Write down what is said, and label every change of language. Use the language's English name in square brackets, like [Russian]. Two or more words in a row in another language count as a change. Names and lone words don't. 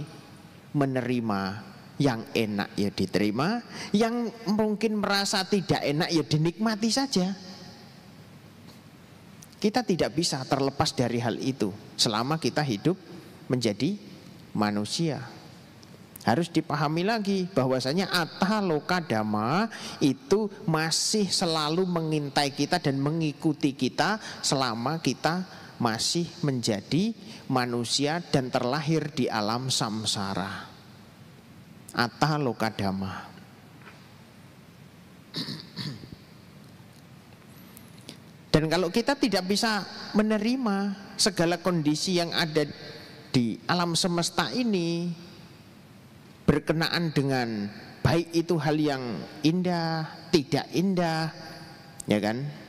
[Indonesian] Menerima yang enak ya diterima, yang mungkin merasa tidak enak ya dinikmati saja. Kita tidak bisa terlepas dari hal itu selama kita hidup menjadi manusia. Harus dipahami lagi bahwasanya [Pali] atta loka dhamma [Indonesian] itu masih selalu mengintai kita dan mengikuti kita selama kita masih menjadi manusia dan terlahir di alam samsara. [Pali] Atta loka dhamma. [Indonesian] Dan kalau kita tidak bisa menerima segala kondisi yang ada di alam semesta ini berkenaan dengan baik itu hal yang indah, tidak indah, ya kan?